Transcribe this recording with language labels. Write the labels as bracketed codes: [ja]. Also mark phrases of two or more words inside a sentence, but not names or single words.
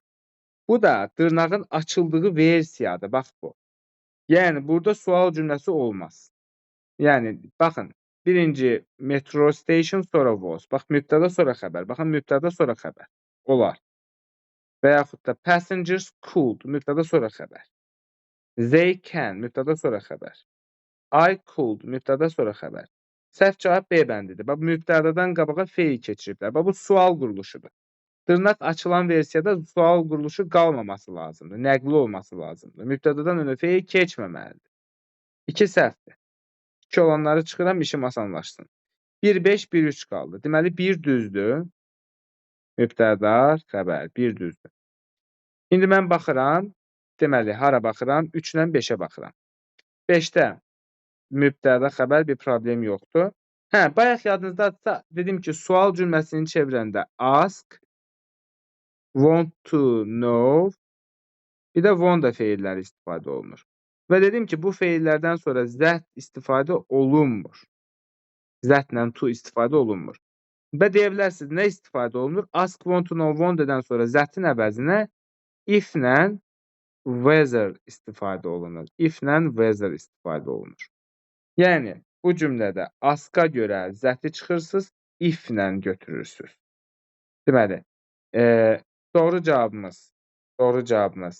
[az] Bu da dırnağın açıldığı versiyadır. Bax bu. Yəni, burada sual cümləsi olmaz. Yəni, baxın, birinci [en] metro station, [az] sonra was. Bax, mübtəda sonra xəbər. Baxın, mübtəda sonra xəbər. Olar. Və yaxud da [en] passengers could, [az] mübtəda sonra xəbər. [en] They can, [az] mübtəda sonra xəbər. [en] I could, [az] mübtəda sonra xəbər. Səhv cavab B bəndidir. Bax, mübtədadan qabağa feil keçiriblər. Bax, bu sual quruluşudur. Dırnaq açılan versiyada sual quruluşu qalmaması lazımdır. Nəqli olması lazımdır. Mübtədadan önə feil keçməməlidir. 2 səhvdir. 2 olanları çıxıram, işim asanlaşsın. 1-5, 1-3 qaldı. Deməli, 1 düzdür. Mübtəda, xəbər, 1 düzdür. İndi mən baxıram. Deməli, hara baxıram? 3-lə 5-ə baxıram. 5-də mübtəda, xəbər, bir problem yoxdur. Bayaq yadınızdadırsa, dedim ki, sual cümləsini çevirəndə ask, [en] want to know, [az] bir də wonder feilləri istifadə olunur. Və dedim ki, bu feillərdən sonra zət istifadə olunmur. Zətlə to istifadə olunmur. Və deyə bilərsiniz, nə istifadə olunur? [en] Ask, want to know, [az] wonderdən sonra zətin əvəzinə if-lə whether istifadə olunur. If-lə whether istifadə olunur. Yəni, bu cümlədə aska görə zəti çıxırsınız, if-lə götürürsünüz. Deməli, doğru cavabımız.